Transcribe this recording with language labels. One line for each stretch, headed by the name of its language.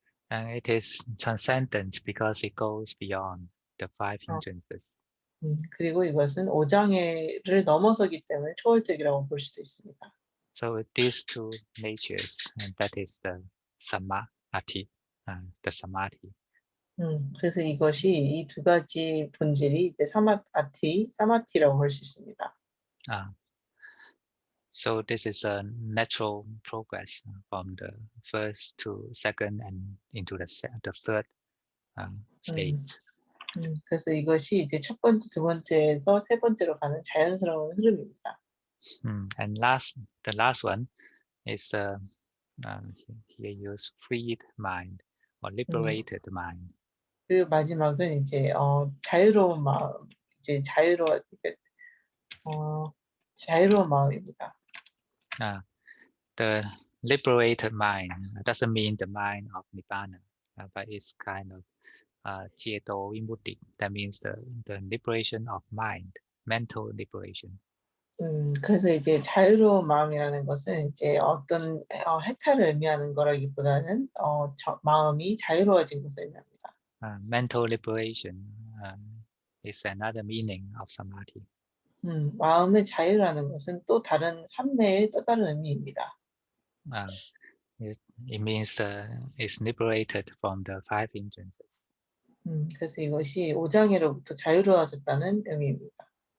English: And it is transcendent because it goes beyond the five hindrances.
Korean: 그리고 이것은 오장애를 넘어서기 때문에 초월적이라고 볼 수도 있습니다.
English: So these two natures, and that is the samadhi, the samadhi.
Korean: 그래서 이것이 이 두 가지 본질이 이제 사마티라고 볼 수 있습니다.
English: So this is a natural progress from the first to second and into the third state.
Korean: 그래서 이것이 이제 첫 번째, 두 번째에서 세 번째로 가는 자연스러운 흐름입니다.
English: And the last one is here use freed mind or liberated mind.
Korean: 그리고 마지막은 이제 자유로운 마음, 이제 자유로운 마음입니다.
English: The liberated mind doesn't mean the mind of nibbana, but it's kind of Chieto Vimutti. That means the liberation of mind, mental liberation.
Korean: 그래서 이제 자유로운 마음이라는 것은 이제 어떤 해탈을 의미하는 거라기보다는 마음이 자유로워진 것을 의미합니다.
English: Mental liberation is another meaning of samadhi.
Korean: 마음의 자유라는 것은 또 다른 삼매의 또 다른 의미입니다.
English: It means it's liberated from the five hindrances.
Korean: 그래서 이것이 오장애로부터 자유로워졌다는 의미입니다.